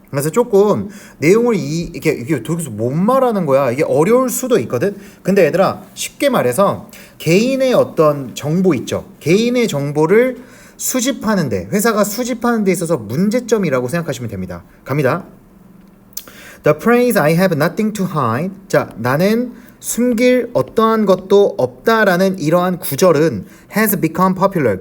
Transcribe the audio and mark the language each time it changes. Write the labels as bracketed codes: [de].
[ko] 그래서 조금 내용을 이게 도대체 뭔 말하는 거야? 이게 어려울 수도 있거든? 근데 얘들아, 쉽게 말해서 개인의 어떤 정보 있죠? 개인의 정보를 수집하는데, 회사가 수집하는 데 있어서 문제점이라고 생각하시면 됩니다. 갑니다. [en] The phrase I have nothing to hide. [ko] 자, 나는 숨길 어떠한 것도 없다라는 이러한 구절은 [en] has become popular.